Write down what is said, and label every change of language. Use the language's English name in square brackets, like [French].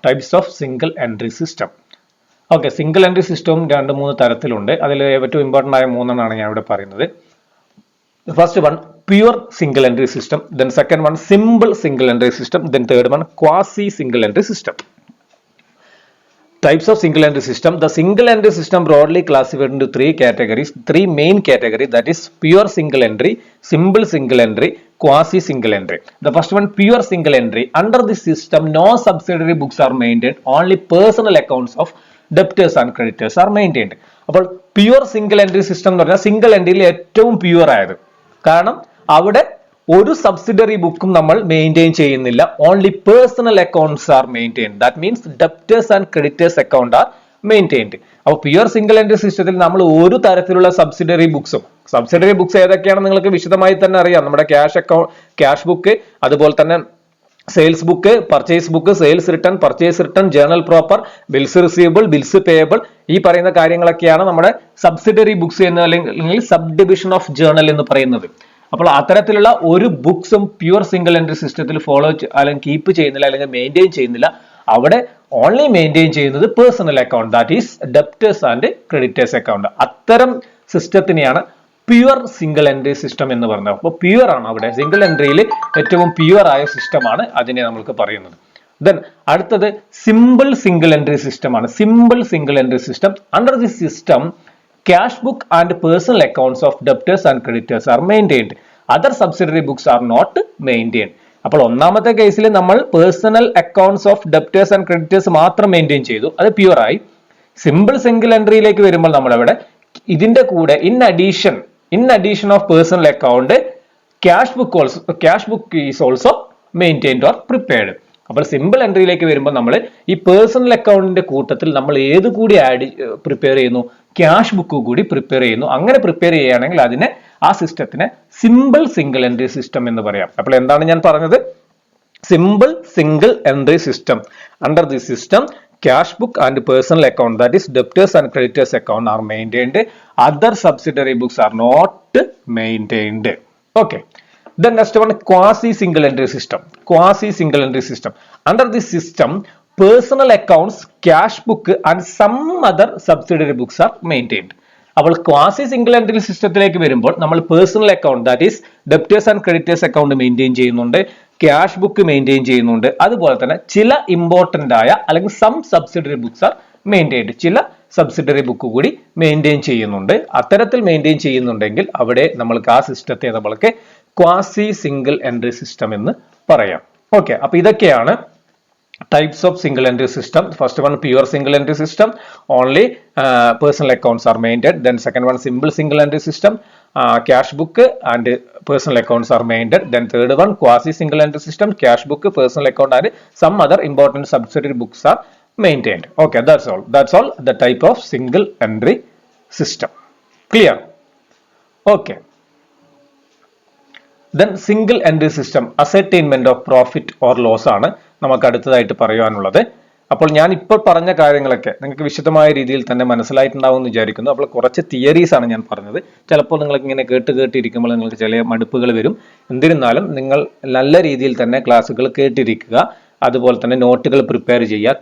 [Malayalam] Types of single entry system. Okay, single entry സിസ്റ്റവും 2-3 തരത്തിലുണ്ട്. അതിൽ ഏറ്റവും ഇമ്പോർട്ടൻ്റ് ആയ 3 ഞാൻ ഇവിടെ പറയുന്നത്. First one pure single entry system, then second one simple single entry system, then third one quasi single entry system. [English] Types of single entry system. The single entry system broadly classified into 3 categories, 3 main categories, that is pure single entry, simple single entry, quasi single entry. The first one, pure single entry. Under this system, no subsidiary books are maintained, only personal accounts of debtors and creditors are maintained. [Malayalam] അപ്പോൾ pure single entry system എന്ന് പറഞ്ഞാൽ single എൻട്രിയിൽ ഏറ്റവും pure ആയത്. കാരണം അവിടെ ഒരു subsidiary ബുക്കും നമ്മൾ മെയിൻറ്റെയിൻ ചെയ്യുന്നില്ല. [English] Only personal accounts are maintained. That means debtors and creditors account are maintained. [Malayalam] അപ്പോൾ പ്യുവർ സിംഗിൾ എൻട്രി സിസ്റ്റത്തിൽ നമ്മൾ ഒരു തരത്തിലുള്ള സബ്സിഡറി ബുക്സ് ഏതൊക്കെയാണ് നിങ്ങൾക്ക് വിശദമായി തന്നെ അറിയാം. നമ്മുടെ ക്യാഷ് ബുക്ക്, അതുപോലെ തന്നെ sales book, purchase book, sales return, purchase return, journal proper, bills receivable, bills payable, ഈ പറയുന്ന കാര്യങ്ങളൊക്കെയാണ് നമ്മുടെ സബ്സിഡറി ബുക്സ് എന്ന് അല്ലെങ്കിൽ സബ് ഡിവിഷൻ ഓഫ് ജേർണൽ എന്ന് പറയുന്നത്. അപ്പോൾ അത്തരത്തിലുള്ള ഒരു ബുക്സും പ്യുവർ സിംഗിൾ എൻട്രി സിസ്റ്റത്തിൽ ഫോളോ അല്ലെങ്കിൽ കീപ്പ് ചെയ്യുന്നില്ല, അല്ലെങ്കിൽ മെയിൻറ്റെയിൻ ചെയ്യുന്നില്ല. അവിടെ ഓൺലി മെയിൻറ്റെയിൻ ചെയ്യുന്നത് personal account, that is debtors and creditors account. അത്തരം സിസ്റ്റത്തിനെയാണ് പ്യുവർ സിംഗിൾ എൻട്രി സിസ്റ്റം എന്ന് പറയുന്നത്. അപ്പോൾ പ്യുവർ ആണ് അവിടെ സിംഗിൾ എൻട്രിയിൽ ഏറ്റവും പ്യുവർ ആയ സിസ്റ്റമാണ് അതിനെ നമുക്ക് പറയുന്നത്. ദെൻ അടുത്തത് സിമ്പിൾ സിംഗിൾ എൻട്രി സിസ്റ്റം ആണ്. Simple single entry system. [English] Under this system cash book and personal accounts of debtors and creditors are maintained. Other subsidiary books are not maintained. [Malayalam] അപ്പോൾ ഒന്നാമത്തെ കേസിൽ നമ്മൾ personal accounts of debtors and creditors മാത്രം maintain ചെയ്തു, അത് pure ആയി. Simple single എൻട്രിയിലേക്ക് വരുമ്പോൾ നമ്മൾ അവിടെ ഇതിന്റെ കൂടെ [English] In addition of personal account cash book is also maintained or prepared. [Malayalam] അപ്പോൾ സിമ്പിൾ എൻട്രിയിലേക്ക് വരുമ്പോൾ നമ്മൾ ഈ പേഴ്സണൽ അക്കൗണ്ടിന്റെ കൂട്ടത്തിൽ നമ്മൾ ഏത് കൂടി പ്രിപ്പയർ ചെയ്യുന്നു? ക്യാഷ് ബുക്ക് കൂടി പ്രിപ്പയർ ചെയ്യുന്നു. അങ്ങനെ പ്രിപ്പയർ ചെയ്യുകയാണെങ്കിൽ ആ സിസ്റ്റത്തിനെ സിമ്പിൾ സിംഗിൾ എൻട്രി സിസ്റ്റം എന്ന് പറയാം. അപ്പോൾ എന്താണ് ഞാൻ പറഞ്ഞത്? Simple single entry system. [English] Under this system cash book and personal account, that is debtors and creditors account, are maintained. Other subsidiary books are not maintained. Okay. Then next one, quasi single entry system. Quasi single entry system. Under this system, personal accounts, cash book and some other subsidiary books are maintained. [Malayalam] അപ്പോൾ quasi single entry സിസ്റ്റത്തിലേക്ക് വരുമ്പോൾ നമ്മൾ personal account, that is debtors and creditors account maintain ചെയ്യുന്നുണ്ട്, cash book maintain ചെയ്യുന്നുണ്ട്, അതുപോലെ തന്നെ ചില important ആയ അല്ലെങ്കിൽ some subsidiary books are maintained, ചില സബ്സിഡറി ബുക്ക് കൂടി മെയിൻറ്റെയിൻ ചെയ്യുന്നുണ്ട്. അത്തരത്തിൽ മെയിൻറ്റെയിൻ ചെയ്യുന്നുണ്ടെങ്കിൽ അവിടെ നമ്മൾക്ക് ആ സിസ്റ്റത്തെ നമ്മൾക്ക് ക്വാസി സിംഗിൾ എൻട്രി സിസ്റ്റം എന്ന് പറയാം. ഓക്കെ, അപ്പൊ ഇതൊക്കെയാണ് [English] types of single entry system. First one, pure single entry system, only personal accounts are maintained. Then second one, simple single entry system, cash book and personal accounts are maintained. Then third one, quasi single entry system, cash book, personal account and some other important subsidiary books are maintained. Okay, that's all the type of single entry system. Clear? Okay. Then single entry system, ascertainment of profit or loss [Malayalam] ആണ് നമുക്ക് അടുത്തതായിട്ട് പറയാനുള്ളത്. അപ്പോൾ ഞാൻ ഇപ്പോൾ പറഞ്ഞ കാര്യങ്ങളൊക്കെ നിങ്ങൾക്ക് വിശദമായ രീതിയിൽ തന്നെ മനസ്സിലായിട്ടുണ്ടാവും എന്ന് വിചാരിക്കുന്നു. അപ്പോൾ കുറച്ച് തിയറീസ് ആണ് ഞാൻ പറഞ്ഞത്. ചിലപ്പോൾ നിങ്ങൾക്ക് ഇങ്ങനെ കേട്ടിരിക്കുമ്പോൾ നിങ്ങൾക്ക് ചില മടുപ്പുകൾ വരും. എന്നിരുന്നാലും നിങ്ങൾ നല്ല രീതിയിൽ തന്നെ ക്ലാസ്സുകൾ കേട്ടിരിക്കുക, അതുപോലെ തന്നെ നോട്ടുകൾ പ്രിപ്പയർ ചെയ്യുക.